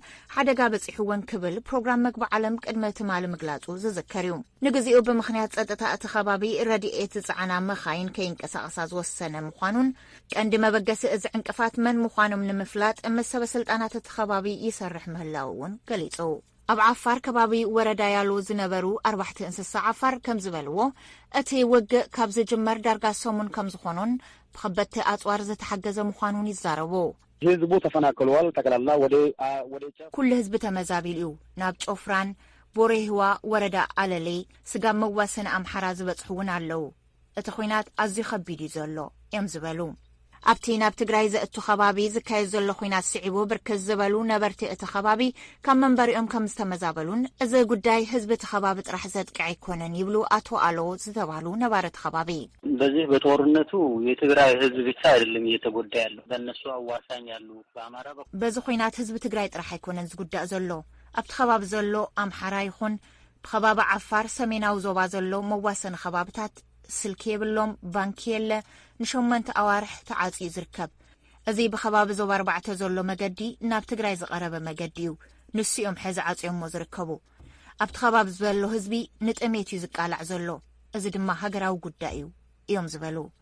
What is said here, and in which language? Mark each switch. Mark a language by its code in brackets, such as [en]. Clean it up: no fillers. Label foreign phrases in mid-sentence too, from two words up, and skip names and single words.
[ti] ሓደጋ በፂሕወን ክብል ፕሮግራም መግቢ ዓለም ቅድመ ትማሊ ምግላጹ ዝዝከር እዩ። ንግዚኡ ብምኽንያት ጸጥታ እቲ ከባቢ ረድኤት ዝጸዓና መኻይን ከይንቀሳቐሳ ዝወሰነ ምዃኑን ቀንዲ መበገሲ እዚ ዕንቅፋት መን ምዃኖም ንምፍላጥ ምስ ሰበስልጣናት እቲ ከባቢ ይሰርሕ ምህላው እውን ገሊጹ። ኣብ ዓፋር ከባቢ ወረዳ ያሉ ዝነበሩ 4 እንስሳ ዓፋር ከም ዝበልዎ እቲ ውግእ ካብ ዝጅመር ዳርጋ ሰሙን ከም ዝኾኑን ብኸበድቲ ኣጽዋር ዝተሓገዘ ምዃኑን ይዛረቡ። [am] ህዝቡ ተፈናቅለዋል። ጠቅላላ ወደ [ti] ኩሉ ህዝቢ ተመዛቢሉ እዩ። ናብ ጮፍራን ቦሬህዋ ወረዳ ኣለለይ ስጋብ መዋሰን ኣምሓራ ዝበጽሑ እውን ኣለዉ። እቲ ኩናት ኣዝዩ ከቢድ እዩ ዘሎ እዮም ዝበሉ። ኣብቲ ናብ ትግራይ ዘእቱ ከባቢ ዝካየድ ዘሎ ኩናት ስዒቡ ብርክት ዝበሉ ነበርቲ እቲ ከባቢ ካብ መንበሪኦም ከም ዝተመዛበሉን እዚ ጉዳይ ህዝቢ እቲ ከባቢ ጥራሕ ዘጥቅዕ ኣይኮነን ይብሉ ኣቶ ኣሎ ዝተባህሉ ነባሪ እቲ ከባቢ። [am] በዚህ በጦርነቱ የትግራይ ህዝብ ብቻ አይደለም እየተጎዳ ያለው በእነሱ አዋሳኝ ያሉ በአማራ [ti] በዚ ኩናት ህዝቢ ትግራይ ጥራሕ ኣይኮነን ዝጉዳእ ዘሎ ኣብቲ ከባቢ ዘሎ ኣምሓራ ይኹን ብከባቢ ዓፋር ሰሜናዊ ዞባ ዘሎ መዋሰኒ ከባቢታት ስልኪ የብሎም ባንኪ የለ ንሸመንተ ኣዋርሕ ተዓጽዩ ዝርከብ። እዚ ብከባቢ ዞባ 4 ዘሎ መገዲ ናብ ትግራይ ዝቐረበ መገዲ እዩ። ንስኦም ሕዚ ዓጽዮሞ ዝርከቡ ኣብቲ ከባቢ ዘሎ ህዝቢ ንጥሜት እዩ ዝቃላዕ ዘሎ። እዚ ድማ ሃገራዊ ጉዳይ እዩ እዮም ዝበሉ።